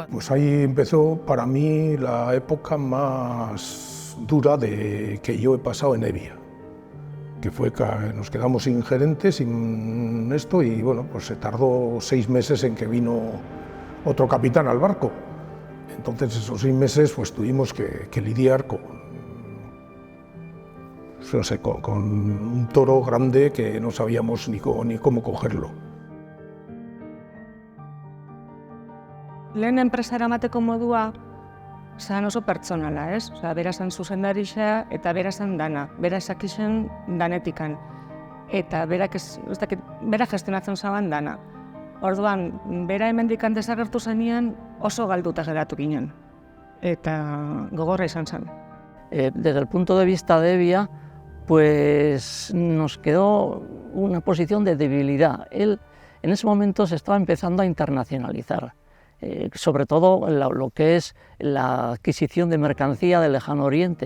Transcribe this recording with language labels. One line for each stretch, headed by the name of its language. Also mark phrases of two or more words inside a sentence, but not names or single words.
Spanish: Pues ahí empezó para mí la época más dura que yo he pasado en Evia, que fue que nos quedamos sin gerente, sin esto, y bueno, pues se tardó 6 meses en que vino otro capitán al barco. Entonces esos 6 meses pues tuvimos que lidiar con, no sé, con un toro grande que no sabíamos ni cómo cogerlo.
Basque: Lehen enpresa eramateko modua zan oso pertsonala, ez? Bera zan zuzendarixa eta bera zan dana, bera esakixen danetikan. Eta bera gestionatzen zaban dana. Orduan, bera hemendikan desagertu zenean oso galduta geratu ginen. Eta gogorra izan zen.
Spanish: Desde el punto de vista de Evia, pues nos quedó una posición de debilidad. Él en ese momento se estaba empezando a internacionalizar. Sobre todo lo que es la adquisición de mercancía del Lejano Oriente.